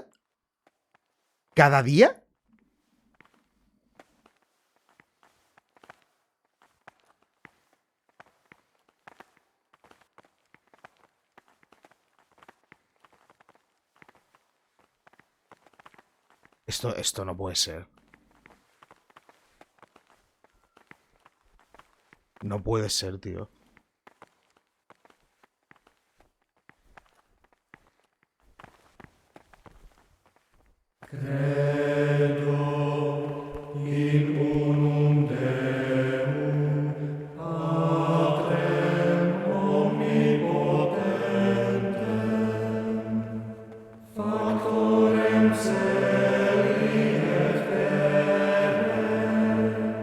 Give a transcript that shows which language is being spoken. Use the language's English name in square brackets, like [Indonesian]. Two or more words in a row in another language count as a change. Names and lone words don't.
[Spanish] ¿Cada día? Esto no puede ser. No puede ser, tío. [Latin] Credo in unum Deum, Patrem omnipotentem, Factorem celi et terrae,